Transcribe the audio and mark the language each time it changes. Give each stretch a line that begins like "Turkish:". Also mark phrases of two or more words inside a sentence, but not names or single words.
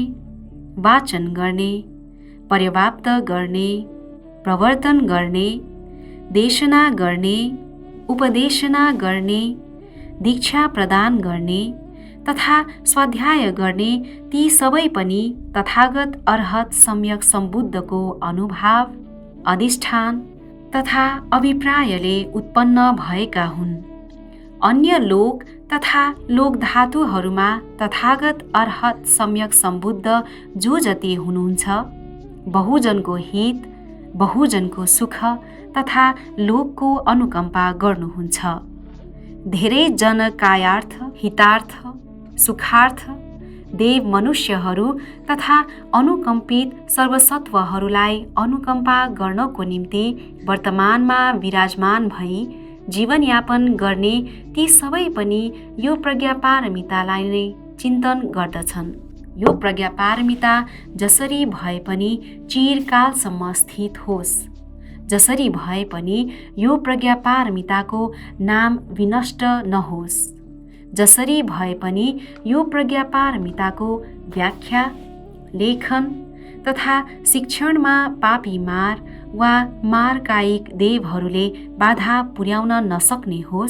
Nepali: वाचन गर्ने, पर्याप्त गर्ने, प्रवर्तन गर्ने, देशना गर्ने, उपदेशना गर्ने, दीक्षा प्रदान गर्ने तथा स्वाध्याय गर्ने ती सबै पनि तथागत अर्हत सम्यक सम्बुद्धको अनुभाव, अधिष्ठान तथा अभिप्रायले उत्पन्न भएका हुन्। अन्य लोक तथा लोकधातुहरूमा तथागत अर्हत सम्यक सम्बुद्ध जो जति हुनुहुन्छ, बहुजनको हित, बहुजनको सुख तथा लोकको अनुकम्पा गर्नुहुन्छ। धेरै जनकायार्थ, हितार्थ, सुखार्थ, देव मनुष्यहरू तथा अनुकम्पित सर्वसत्वहरूलाई अनुकम्पा गर्नको निम्ति वर्तमानमा विराजमान भई जीवनयापन गर्ने ती सबै पनि यो प्रज्ञापारमितालाई नै चिन्तन गर्दछन्। यो प्रज्ञापारमिता जसरी भए पनि चिरकालसम्म स्थित होस्, जसरी भए पनि यो प्रज्ञापारमिताको नाम विनष्ट नहोस्, जसरी भए पनि यो प्रज्ञापारमिताको व्याख्या, लेखन तथा शिक्षणमा पापी मार वा मारकायिक देवहरूले बाधा पुर्याउन नसक्ने होस्।